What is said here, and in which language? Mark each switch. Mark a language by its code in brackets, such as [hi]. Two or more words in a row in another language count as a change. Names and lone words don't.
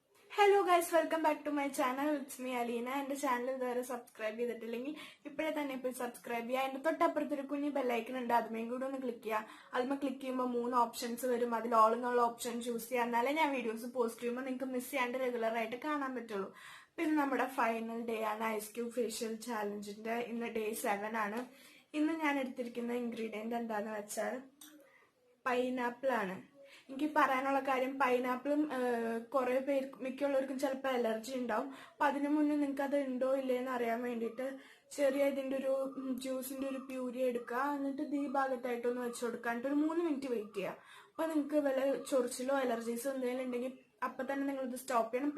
[en] Hello guys, welcome back to my channel. It's me ALEENA. And the channel is subscribe [ml] ചെയ്തിട്ടില്ലെങ്കിൽ ഇപ്പോളേ തന്നെ ഇപ്പോ സബ്സ്ക്രൈബ് ചെയ്യ. ആൻഡ് തൊട്ടപ്പുറത്ത് ഒരു കുഞ്ഞി [en] bell icon [ml] ഉണ്ട് അതുമേ കൂടി ഒന്ന് ക്ലിക്ക് ചെയ്യ. അതുമ്മ ക്ലിക്ക് ചെയ്യുമ്പോ മൂന്ന് ഓപ്ഷൻസ് വരും. അതിൽ ഓൾ എന്നുള്ള ഓപ്ഷൻ ചൂസ് ചെയ്യ. അന്നാലേ ഞാൻ വീഡിയോസ് പോസ്റ്റ് ചെയ്യുമ്പോ നിങ്ങൾക്ക് മിസ്സ് ചെയ്യണ്ട റെഗുലർ ആയിട്ട് കാണാൻ പറ്റുള്ളൂ. പിന്നെ നമ്മട [en] final day [ml] ആണ് [en] ice cube facial challenge [ml] ഇൻ്റെ ഇന്ന ഡേ 7 ആണ്. ഇന്ന് ഞാൻ എടുത്തിരിക്കുന്ന ഇൻഗ്രീഡിയൻ്റ് എന്താണ് വെച്ചാൽ പൈനാപ്പിൾ ആണ്. എനിക്ക് പറയാനുള്ള കാര്യം പൈനാപ്പിളും കുറേ പേർക്ക് മിക്കുള്ളവർക്കും ചിലപ്പോൾ അലർജി ഉണ്ടാവും. അപ്പം അതിനു മുന്നേ നിങ്ങൾക്ക് അത് ഉണ്ടോ ഇല്ലേന്ന് അറിയാൻ വേണ്ടിയിട്ട് ചെറിയ ഇതിൻ്റെ ഒരു ജ്യൂസിൻ്റെ ഒരു പ്യൂരി എടുക്കുക. എന്നിട്ട് ഈ ഭാഗത്തായിട്ടൊന്ന് വെച്ച് കൊടുക്കുക. എന്നിട്ട് ഒരു 3 മിനിറ്റ് വെയിറ്റ് ചെയ്യുക. അപ്പോൾ നിങ്ങൾക്ക് വല്ല ചൊറിച്ചിലോ അലർജീസോ എന്തെങ്കിലും ഉണ്ടെങ്കിൽ അപ്പം തന്നെ നിങ്ങളിത് സ്റ്റോപ്പ് ചെയ്യണം.